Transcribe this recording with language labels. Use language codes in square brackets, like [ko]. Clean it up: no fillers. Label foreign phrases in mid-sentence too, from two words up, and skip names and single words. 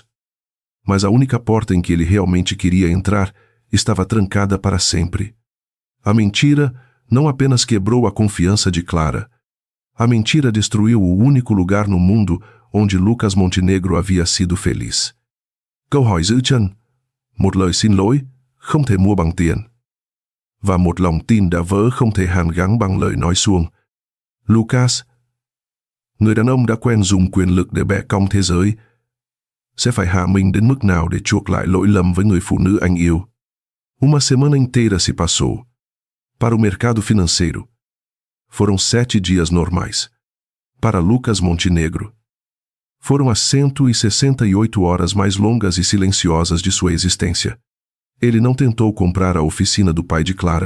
[pt] Mas a única porta em que ele realmente queria entrar estava trancada para sempre. A mentira não apenas quebrou a confiança de Clara. A mentira destruiu o único lugar no mundo onde Lucas Montenegro havia sido feliz. [vi] Câu hỏi giữ chân, một lời xin lỗi, không thể mua bằng tiền. Và một lòng tin đã vỡ không thể hàn gắn bằng lời nói suông. Lucas, người đàn ông đã quen dùng quyền lực để bẻ cong thế giới, sẽ phải hạ mình đến mức nào để chuộc lại lỗi lầm với người phụ nữ anh yêu. [pt] Uma semana inteira se passou. Para o mercado financeiro, foram 7 dias normais. Para Lucas Montenegro, foram as 168 horas mais longas e silenciosas de sua existência. Ele não tentou comprar a oficina do pai de Clara.